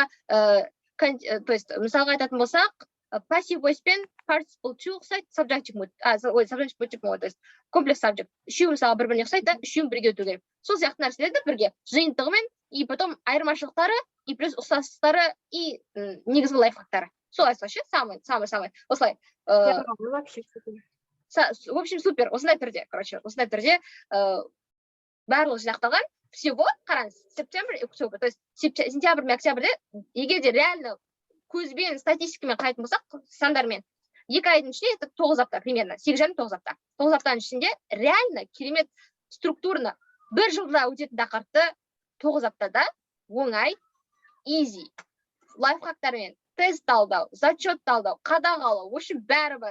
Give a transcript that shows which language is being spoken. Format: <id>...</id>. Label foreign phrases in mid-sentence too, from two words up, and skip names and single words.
<kk>Мысалға,</kk> <ru>то есть,</ru> <kk>мысалға айтатын болсақ,</kk> <en>passive voice</en> <kk>пен participle to ұқсайды,</kk> <en>subjunctive mood, subjunctive mood,</en> <ru>то есть</ru> <en>complex subject.</en> <kk>Үшеуі мысалы бір-біріне ұқсайды да, үшеуін бірге өту керек. Сол сияқты нәрселерді бірге жиынтығымен,</kk> <ru>и потом</ru> <kk>айырмашылықтары,</kk> <ru>и плюс</ru> <kk>ұқсастықтары, и негізгі лайфхактары. Солай ше, самый. Осылай.</kk> <ru>Вообще супер. В общем, супер.</ru> <kk>Осындай түрде, осындай түрде барлығы жинақталған. Всего, қараңыз,</kk> <ru>сентябрь и октябрь, то есть</ru> <kk>сентябрь мен октябрьде, егер де реально көзбен, статистикамен қарайтын болсақ, сандармен, 2 айдың ішінде это 9 апта, примерно, 8,5-9 апта. 9 аптаның ішінде реально керемет структурно бір жылда өтетін тақырыпты 9 аптада оңай, easy, лайфхактармен, тест талдау, зачет талдау, қадағалау,</kk> <ru>в общем,</ru> <kk>бәрі бар.</kk>